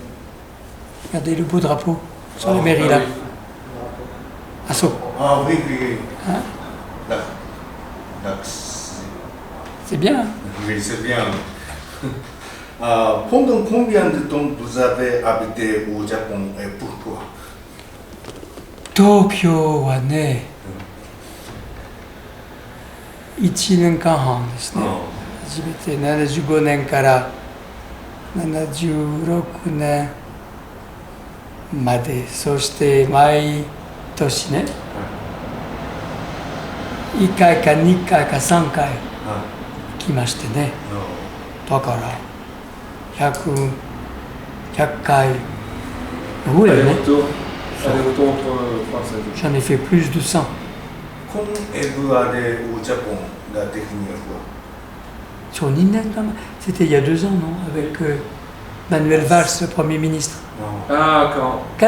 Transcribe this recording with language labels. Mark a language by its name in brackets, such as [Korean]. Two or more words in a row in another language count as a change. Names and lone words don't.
[French] Regardez le beau drapeau sur la Oh, mairie Ah là. oui. Asso. Ah oui, oui, oui. Hein? D'accord. C'est bien. Hein? Oui, c'est bien. Pendant combien de temps vous avez habité au Japon et pourquoi? [Japanese] Tokyo はね、1年間半ですね。初めて75年から76年まで、そして毎年ね、1回か2回か3回来ましてね。だから100回ぐらいね。 [French] Aller-retour entre France et J'en ai fait plus de 100. Quand êtes-vous allé au Japon la dernière fois? Sur Nindan, c'était il y a 2 ans, non? Avec Manuel Valls, le Premier ministre. Non. Ah, quand?